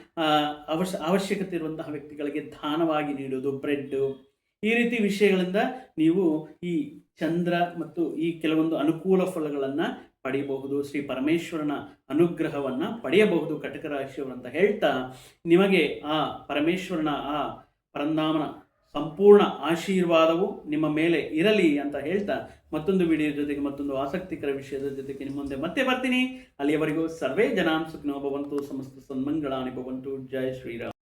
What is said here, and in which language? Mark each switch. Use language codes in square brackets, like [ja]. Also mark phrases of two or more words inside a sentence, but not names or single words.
[kn] ಅವಶ್ಯಕತೆ ಇರುವಂತಹ ವ್ಯಕ್ತಿಗಳಿಗೆ ದಾನವಾಗಿ ನೀಡೋದು, ಬ್ರೆಡ್ಡು, ಈ ರೀತಿ ವಿಷಯಗಳಿಂದ ನೀವು ಈ ಚಂದ್ರ ಮತ್ತು ಈ ಕೆಲವೊಂದು ಅನುಕೂಲ ಫಲಗಳನ್ನು ಪಡೆಯಬಹುದು, ಶ್ರೀ ಪರಮೇಶ್ವರನ ಅನುಗ್ರಹವನ್ನು ಪಡೆಯಬಹುದು ಕಟಕ ರಾಶಿಯವರು ಅಂತ ಹೇಳ್ತಾ, ನಿಮಗೆ ಆ ಪರಮೇಶ್ವರನ ಆ ಪರಂಧಾಮನ ಸಂಪೂರ್ಣ ಆಶೀರ್ವಾದವು ನಿಮ್ಮ ಮೇಲೆ ಇರಲಿ ಅಂತ ಹೇಳ್ತಾ, ಮತ್ತೊಂದು ವಿಡಿಯೋ ಜೊತೆಗೆ ಮತ್ತೊಂದು ಆಸಕ್ತಿಕರ ವಿಷಯದ ಜೊತೆಗೆ ನಿಮ್ಮ ಮುಂದೆ ಮತ್ತೆ ಬರ್ತೀನಿ. [sa] ಅಲ್ಲಿಯವರೆಗೂ ಸರ್ವೇ ಜನಾಂ ಸುಖಿನೋ ಭವಂತು, ಸಮಸ್ತ ಸನ್ಮಂಗಳಾನಿ ಭವಂತು. ಜೈ ಶ್ರೀರಾಮ್.